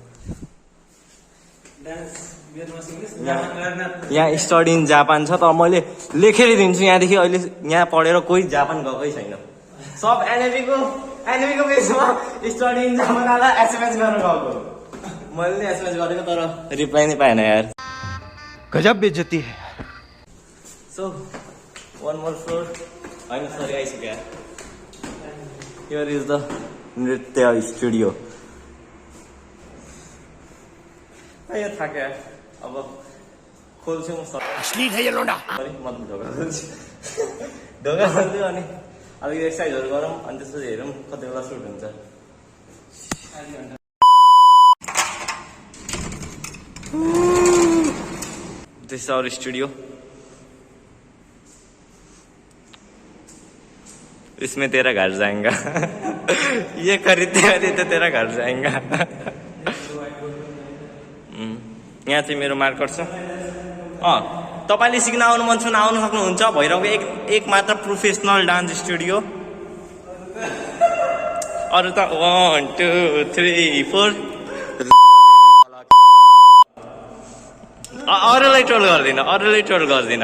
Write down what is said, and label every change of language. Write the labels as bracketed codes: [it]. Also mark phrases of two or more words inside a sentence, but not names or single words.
[ne] यहाँ [en] study in Japan [ne] छ तर मैले लेखेर दिन्छु यहाँदेखि अहिले यहाँ पढेर कोही जापान गएकै छैन। सब एनएबीको बेसमा [en] study in Japan [ne] आएर एसएमएस गर्न गएको। मैले नै एसएमएस गरेको तर रिप्लाई नै पाएन यार। [hi] गजब बेइज्जती है। [ne] सो [en] one more floor [ne] होइन सरी आइसक्यो। [en] here is the नृत्य studio। [ne] यो थाक्यो अब खोल्छु म [hi] अश्लील है ये लोंडा। [ne] मतलब ढोका खोल्छु ढोका खोल्छु अनि अलिक एक्सर्साइजहरू गरौँ अनि त्यसपछि हेरौँ कति बेला सुट हुन्छ। [en] this is our studio. [hi] इसमें तेरा घर जाएगा ये खरीदते खरीदते तेरा घर जाएगा। [ne] यहाँ चाहिँ मेरो मार्कर छ। तपाईँले सिक्न आउनु मन छ भने आउनु सक्नुहुन्छ। भैरवको एक मात्र प्रोफेसनल डान्स स्टुडियो। अरू त 1 2 3 4 अरूलाई ट्रोल गर्दिनँ।